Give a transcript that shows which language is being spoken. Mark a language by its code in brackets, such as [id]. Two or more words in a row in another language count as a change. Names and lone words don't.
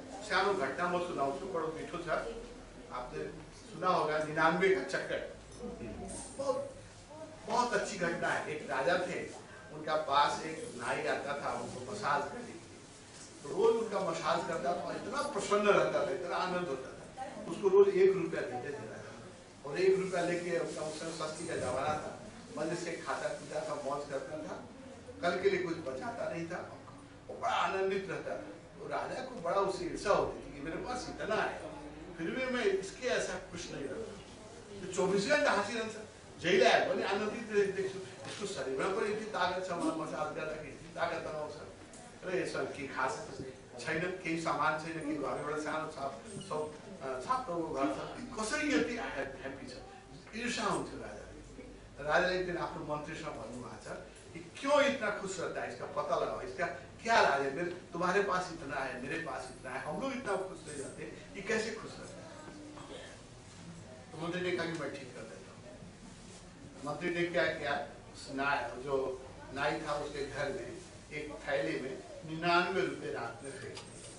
[ne] सानो घटना म सुनाउँछु, बडो मिठो छ। [hi] आपने सुना होगा 99 का चक्कर। बहुत अच्छी घटना है। एक राजा थे, उनका पास एक नाई आता था उनको मसाज करने के लिए। तो रोज उनका मसाज करता था, इतना प्रसन्न रहता था, इतना आनंद होता था। उसको रोज 1 रुपया देते थे राजा, और 1 रुपया लेके उसका उस समय सस्ती का जमाना था, मजे से खाता पीता था, मौज करता था, कल के लिए कुछ बचाता नहीं था, वो बड़ा आनंदित रहता था। तो राजा को बड़ा उससे ईर्ष्या होती थी कि मेरे पास इतना है, फिर भी मैं इसके ऐसा खुश नहीं रहता। [ne] तो 24 घंटा हाँसिरहन्छ, जहिले आए पनि आनन्दित देख्छु। यसको शरीरमा पनि यति तागत छ, मलाई मसाज गर्दाखेरि यति तागत आउँछ र यसमा के खास छैन, केही सामान छैन, कि घरबाट सानो छाप्रो घर छ, कसरी यति ह्याप्पी छ, ईर्ष्या हुन्छ राजाले। राजाले एक दिन आफ्नो मन्त्रीसँग भन्नुभएको छ कि [hi] क्यों इतना खुश रहता है, इसका पता लगाओ, इसका क्या राज है, तुम्हारे पास इतना है, मेरे पास इतना है, हम लोग इतना खुश नहीं रहते, ये कैसे खुश रहता है। तो मंत्री ने कहा कि मैं ठीक कर देता हूँ। मंत्री ने क्या किया, जो नाई था उसके घर में एक थैली में 99 रुपए रात में फेंक दिए।